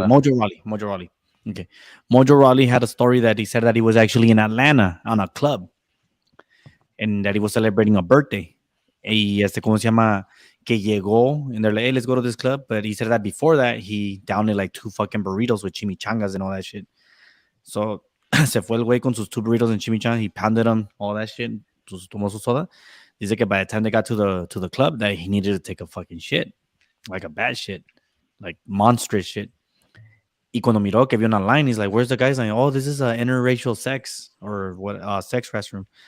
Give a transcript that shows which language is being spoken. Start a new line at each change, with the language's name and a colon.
English: Mojo Rawley. Okay. Mojo Rawley had a story that he said that he was actually in Atlanta on a club and that he was celebrating a birthday.
Spanish: Y ¿cómo se llama? Que llegó
English: and they're like, hey, let's go to this club. But he said that before that, he downed like 2 fucking burritos with chimichangas and all that shit. So
Spanish: se fue el güey con sus 2 burritos and chimichangas.
English: He pounded them, all that shit.
Spanish: Tomó su soda. Dice que
English: by the time they got to the club, that he needed to take a fucking shit. Like a bad shit. Like monstrous shit.
Spanish: Y cuando miró que vio online,
English: he's like, where's the guys? Like, oh, this is an interracial sex or what sex restroom.